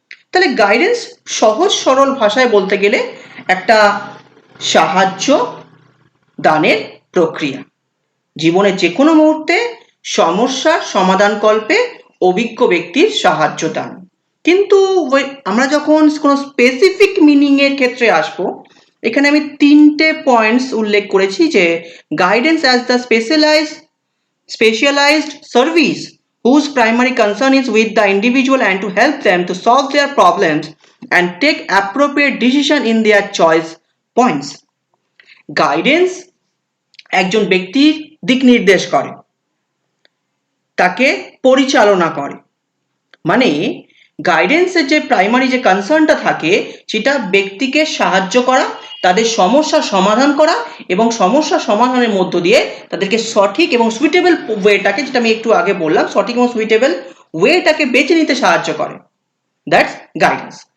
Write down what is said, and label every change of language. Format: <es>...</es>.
<bn>তাহলে গাইডেন্স সহজ সরল ভাষায় বলতে গেলে একটা সাহায্য দানের প্রক্রিয়া, জীবনের যে কোনো মুহূর্তে সমস্যার সমাধানকল্পে অভিজ্ঞ ব্যক্তির সাহায্য দান। কিন্তু আমরা যখন কোনো স্পেসিফিক মিনিং এর ক্ষেত্রে আসবো, এখানে আমি তিনটে পয়েন্টস উল্লেখ করেছি যে</bn> <en>Guidance as the specialized service whose primary concern is with the individual and to help them to solve their problems and take appropriate decision in their choice points.</en> <bn>Guidance একজন ব্যক্তির দিক নির্দেশ করে, তাকে পরিচালনা করে। মানে গাইডেন্সের যে প্রাইমারি যে কনসার্নটা থাকে সেটা ব্যক্তিকে সাহায্য করা, তাদের সমস্যার সমাধান করা এবং সমস্যা সমাধানের মধ্য দিয়ে তাদেরকে সঠিক এবং সুইটেবল ওয়েটাকে, যেটা আমি একটু আগে বললাম, সঠিক এবং সুইটেবল ওয়েটাকে বেছে নিতে সাহায্য করে।</bn> <en>That's guidance.</en>